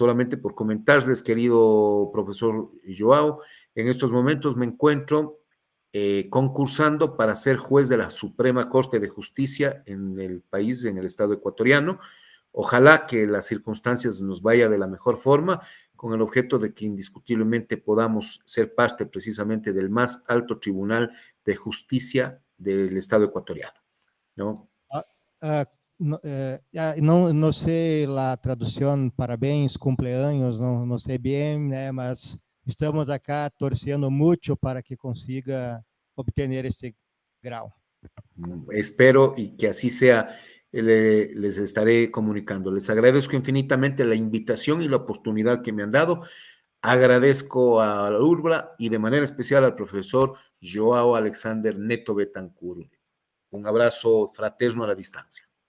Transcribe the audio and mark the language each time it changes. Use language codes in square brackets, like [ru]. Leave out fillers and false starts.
[es] Solamente por comentarles, querido profesor Joao, en estos momentos me encuentro concursando para ser juez de la Suprema Corte de Justicia en el país, en el estado ecuatoriano. Ojalá que las circunstancias nos vaya de la mejor forma, con el objeto de que indiscutiblemente podamos ser parte precisamente del más alto tribunal de justicia del estado ecuatoriano, ¿no? [pt] Não sei a tradução, parabéns, cumpleaños, não sei bem, né, mas estamos acá torcendo muito para que consiga obter esse grau. [es] Espero y que así sea. Les estaré comunicando. Les agradezco infinitamente la invitación y la oportunidad que me han dado. Agradezco a la ULBRA y de manera especial al profesor Joao Alexander Neto Betancur. Un abrazo fraterno a la distancia.